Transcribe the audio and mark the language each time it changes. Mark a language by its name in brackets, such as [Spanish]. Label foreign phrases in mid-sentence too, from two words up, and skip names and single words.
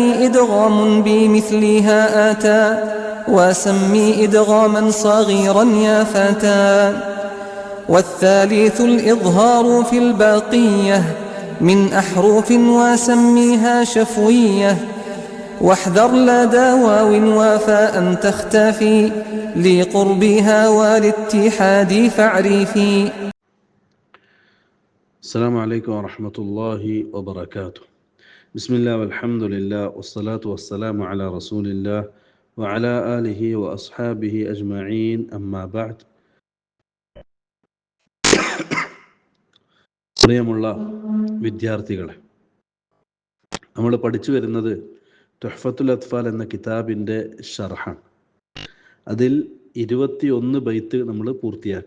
[Arabic] إدغام بمثلها آتى وسمي إدغاما صغيرا يا فتى والثالث الإظهار في الباقية من أحرف وسميها شفوية واحذر لدى واو وفاء تختفي لقربها والاتحاد فاعرفي. السلام عليكم ورحمة الله وبركاته. بسم الله والحمد لله والصلاة والسلام على رسول الله وعلى آله وأصحابه أجمعين أما بعد. [Malayalam] പ്രിയമുള്ള വിദ്യാർത്ഥികളെ, നമ്മൾ പഠിച്ചു വരുന്നത് തുഹ്ഫത്തുൽ അത്ഫാൽ എന്ന കിതാബിൻ്റെ ഷർഹാണ്. അതിൽ 21 ബൈത്ത് നമ്മൾ പൂർത്തിയാക്കി.